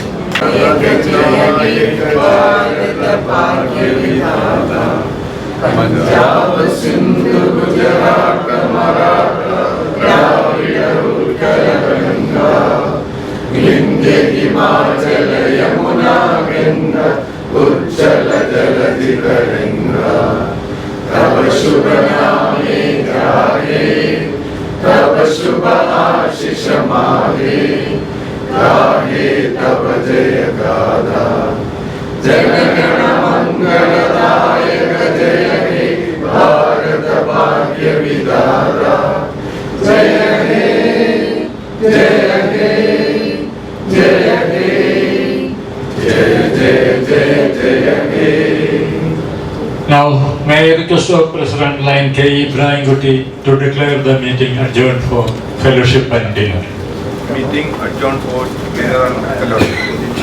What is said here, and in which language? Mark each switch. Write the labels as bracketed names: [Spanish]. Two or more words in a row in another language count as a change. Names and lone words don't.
[Bangla] পঞ্জাব সিন্ধু গুজরাট মরাঠা দ্রাবিড় উৎকল গঙ্গ বিন্ধ্য হিমাচল যমুনা গঙ্গা উচ্ছল জলধি তরঙ্গ তব শুভ নামে ধ্যায়ে তব শুভ আশিস মাহে গাহে তব জয় গাথা জনগণ মঙ্গলদায়ক জয় হে ভারত ভাগ্য বিধাতা জয় হে জয় হে জয় হে জয় জয় জয় জয় হে. [English] Now, may I request our President Lion K.E. Ibrahim Kuti to declare the meeting adjourned for fellowship and dinner. Meeting adjourned for dinner and fellowship.